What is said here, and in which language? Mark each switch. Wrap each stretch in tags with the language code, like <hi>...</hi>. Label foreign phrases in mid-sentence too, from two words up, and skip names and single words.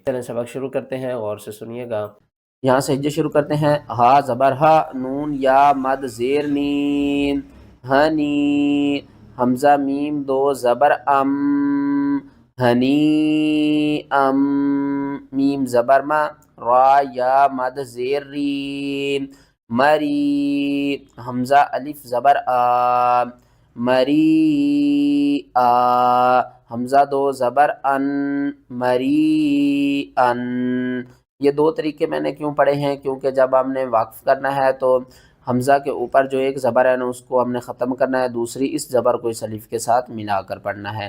<ur>چلیں سبق شروع کرتے ہیں، غور سے سنیے گا۔ یہاں سے ہجے شروع کرتے ہیں۔ ہا زبر ہا، نون یا مد زیر نین، ہنی، حمزہ میم دو زبر ام، ہنی ام، میم زبر ما، را یا مد زیر ریم، مری، حمزہ الف زبر آ، مری آ، حمزہ دو زبر ان، مری ان۔ یہ دو طریقے میں نے کیوں پڑھے ہیں؟ کیونکہ جب ہم نے وقف کرنا ہے تو حمزہ کے اوپر جو ایک زبر ہے نا اس کو ہم نے ختم کرنا ہے، دوسری اس زبر کو اس الف کے ساتھ ملا کر پڑھنا ہے۔</ur>